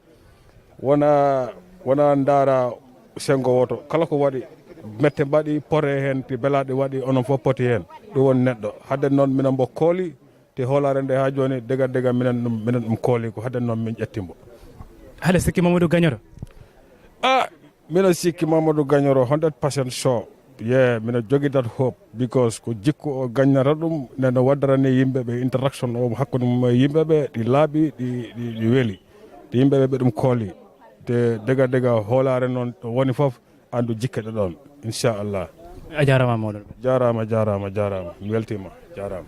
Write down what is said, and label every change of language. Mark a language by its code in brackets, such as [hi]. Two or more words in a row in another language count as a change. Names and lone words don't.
[ff] wona ndaara sengo woto kala ko waɗi mette mbaɗi pore hen ti belaɗe waɗi onon fof poti hen ɗum woni neɗɗo hadde noon minen mbo kooli te hoolare nde ha joni dega minen ɗum kooli ko hadde noon min ƴettimbo. Haɗa sikki Mamadou gagnoro? Mino sikki Mamadou gagnoro 100% sure. Mino jogi [en] that hope [ff] because ko jikku o gagnata ɗum neno waddarani yimɓeɓe interaction o hakkude mum e yimɓeɓe ɗi laaɓi ɗi weeli ɗi yimɓeɓe ɓe ɗum kooli te dega hoolare noon to woni foof andu jikkete ɗon inchallah. A jarama mawɗon. jarama mi weltima jarama.